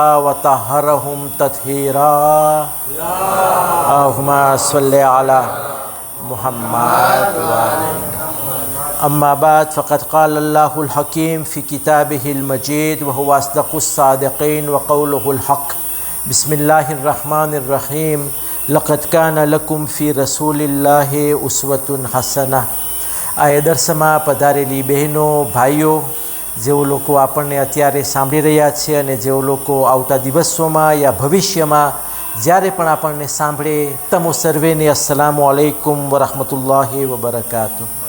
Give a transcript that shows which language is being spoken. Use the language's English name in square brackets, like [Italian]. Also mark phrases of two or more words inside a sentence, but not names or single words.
[Arabic] وطهرهم تطهيرا اللهم صل على محمد وآل أما بعد فقد قال الله الحكيم في كتابه المجيد وهو أصدق الصادقين وقوله الحق بسم الله الرحمن الرحيم لقد كان لكم في رسول الله أسوة حسنة. [Gujarati] આ દર્શમાં પધારેલી બહેનો ભાઈઓ, જેઓ લોકો આપણને અત્યારે સાંભળી રહ્યા છે અને જેઓ લોકો આવતા દિવસોમાં યા ભવિષ્યમાં જ્યારે પણ આપણને સાંભળે, તમો સર્વેને [Arabic] السلام عليكم ورحمة الله وبركاته.